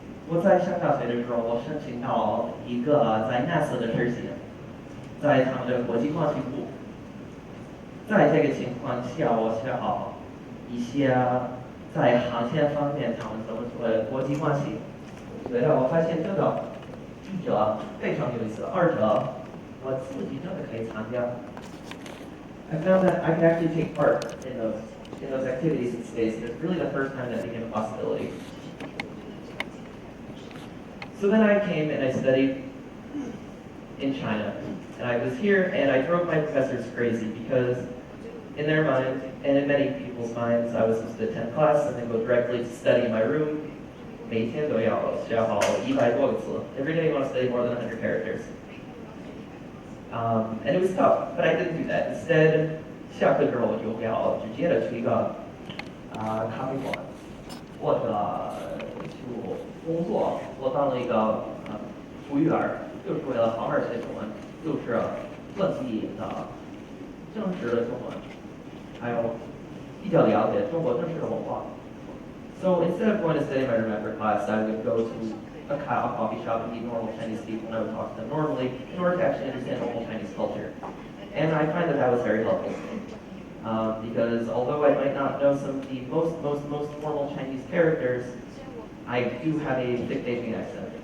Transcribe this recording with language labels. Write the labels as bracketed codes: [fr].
[zh] 我在上大学的时候，我申请到一个在 NASA 的实习，在他们的国际关系部。在这个情况下，我学好一些在航天方面他们怎么做的国际关系。我觉得我发现这个一者非常有意思，二者我自己真的可以参加。 [en] I found that I could actually take part in those activities in space, and it's really the first time that became a possibility. So then I came and I studied in China, and I was here and I drove my professors crazy because in their mind, and in many people's minds, I was supposed to attend class and then go directly to study in my room. [zh] 每天都要学好100多个字. [en] Every day you want to study more than 100 characters. And it was tough, but I didn't do that. Instead, [zh] 下课之后我就要直接的去一个咖啡馆，或者去工作。我当了一个服务员，就是为了好好学中文，就是本地的真实的中文，还有比较了解中国真实的文化。 [en] So instead of going to study my room after class, I would go to a coffee shop and meet normal Chinese people, and I would talk to them normally in order to actually understand local Chinese culture. And I find that that was very helpful to me. Because although I might not know some of the most formal Chinese characters, I do have a thick Beijing accent.